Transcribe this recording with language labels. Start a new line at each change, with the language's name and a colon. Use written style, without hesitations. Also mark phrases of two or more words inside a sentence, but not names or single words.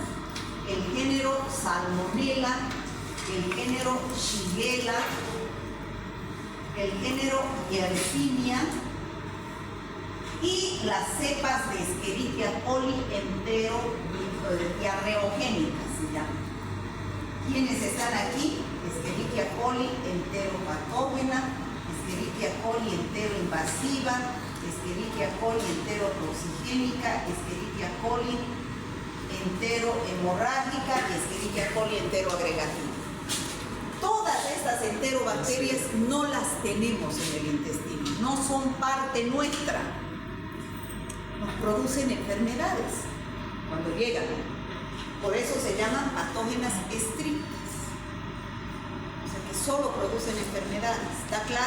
Spanish: El género Salmonella, el género Shigella, el género Yersinia y las cepas de Escherichia coli diarreogénicas se llaman. ¿Quiénes están aquí? Escherichia coli enteropatógena, Escherichia coli enteroinvasiva, Escherichia coli enterotoxigénica, Escherichia coli enterohemorrágica y Escherichia coli enteroagregativa. Todas estas enterobacterias no las tenemos en el intestino, no son parte nuestra. Nos producen enfermedades cuando llegan. Por eso se llaman patógenas estrictas. O sea que solo producen enfermedades, ¿está claro?